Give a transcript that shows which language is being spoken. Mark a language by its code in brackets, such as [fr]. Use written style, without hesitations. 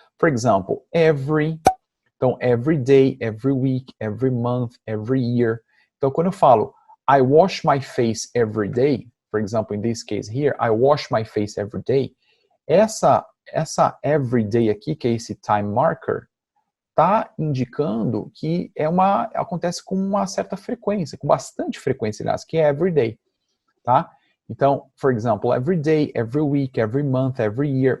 [en] For example, every, então every day, every week, every month, every year. [pt] Então, quando eu falo [en] I wash my face every day, for example, in this case here, I wash my face every day, [pt] essa every day aqui, que é esse time marker, está indicando que acontece com uma certa frequência, com bastante frequência, aliás, que é every day, tá? Então, [en] for example, every day, every week, every month, every year.